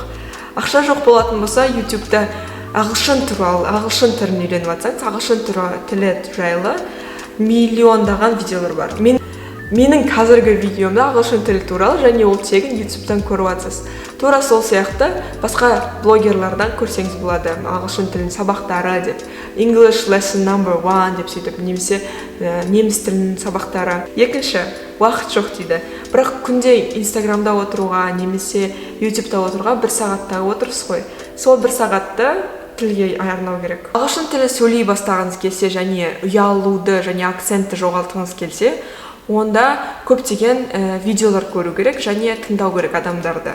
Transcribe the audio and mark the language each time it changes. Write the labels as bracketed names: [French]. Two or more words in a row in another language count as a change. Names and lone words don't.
[Kazakh] Ақша жоқ болатын болса, YouTube'да ағылшын тілін үйреніп жатсаңыз, ағылшын тілі жайлы миллиондаған видеолар бар. Менің қазіргі видеомда ағылшын тілі туралы және ол тегін YouTube'дан көріп жатсыз. Тура сол сияқты басқа блогерлардан көрсеңіз болады. Ағылшын тілінің сабақтары деп, [English] English lesson number 1 [Kazakh] деп сөйтіп, немесе неміс тілінің сабақтары. Екінші, уақыт жоқ дейді. Бірақ күнде Инстаграмда отыруға, немесе YouTube'да отыруға 1 сағатта отырсыз ғой. Сол 1 сағатты тілге арнау керек. Ағылшын тілі сөйлей бастағыңыз келсе және ұялуды және акцентті жоғалтқыңыз келсе, онда көптеген видеолар көру керек және тыңдау керек адамдарды.